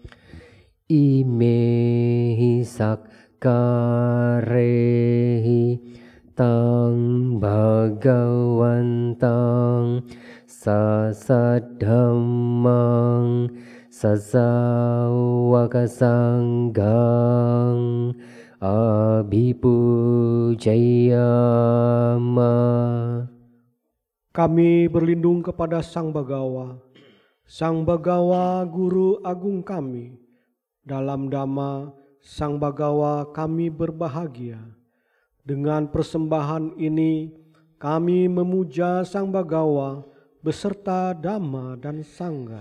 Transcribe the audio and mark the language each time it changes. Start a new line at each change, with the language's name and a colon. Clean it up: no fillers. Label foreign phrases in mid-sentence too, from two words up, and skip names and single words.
Pali: Imehi sakkarehi tang bhagavantang sasadhammang sasawaka sanggang abhipujayama.
Indonesian: Kami berlindung kepada Sang Bagawa, Sang Bagawa Guru Agung kami. Dalam Dhamma, Sang Bagawa kami berbahagia. Dengan persembahan ini, kami memuja Sang Bagawa beserta Dhamma dan Sangha.